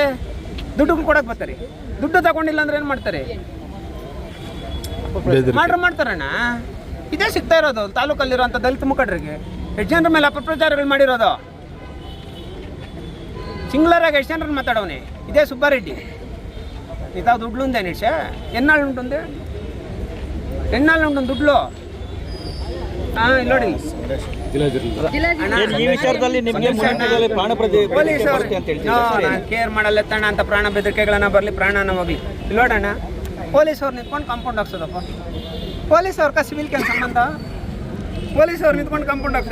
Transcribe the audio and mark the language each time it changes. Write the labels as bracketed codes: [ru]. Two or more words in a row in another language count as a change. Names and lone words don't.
[kn] ದುಡ್ಡು ಕೊಡೋಕೆ ಬರ್ತಾರೆ. ದುಡ್ಡು ತಗೊಂಡಿಲ್ಲ ಅಂದ್ರೆ ಏನು ಮಾಡ್ತಾರೆ? ಮಾಡ್ತಾರಣ್ಣ. ಇದೇ ಸಿಗ್ತಾ ಇರೋದು ತಾಲೂಕಲ್ಲಿರುವಂಥ ದಲಿತ ಮುಖಂಡರಿಗೆ. ಎಷ್ಟು ಜನರ ಮೇಲೆ ಅಪಪ್ರಚಾರಗಳು ಮಾಡಿರೋದು? ಸಿಂಗ್ಲರಾಗಿ ಎಷ್ಟು ಜನರನ್ನು ಮಾತಾಡೋನೆ ಇದೇ ಸುಬ್ಬಾರೆಡ್ಡಿ. ಇದಾವ ದುಡ್ಲು [te] ఉందే నిష ఎన్నాళ్ళు ఉంటుంది? ఎన్నాళ్ళు ఉంటుంది దుడ్లు? [kn] ನೋಡಿ ಕೇರ್ ಮಾಡಲ್ಲ ತಣ್ಣ ಅಂತ ಪ್ರಾಣ ಬೆದರಿಕೆಗಳನ್ನ ಬರಲಿ, ಪ್ರಾಣನ ಹೋಗ್ಲಿ. ಇಲ್ಲಿ ನೋಡೋಣ, ಪೊಲೀಸವ್ರು ನಿಂತ್ಕೊಂಡು ಕಾಂಪೌಂಡ್ ಹಾಕ್ಸೋದಪ್ಪ. ಪೊಲೀಸವ್ರ ಸಿವಿಲ್ ಕೆಲಸ ಸಂಬಂಧ? ಪೊಲೀಸವ್ರು ನಿಂತ್ಕೊಂಡು ಕಾಂಪೌಂಡ್ ಹಾಕ್ಸೋದು.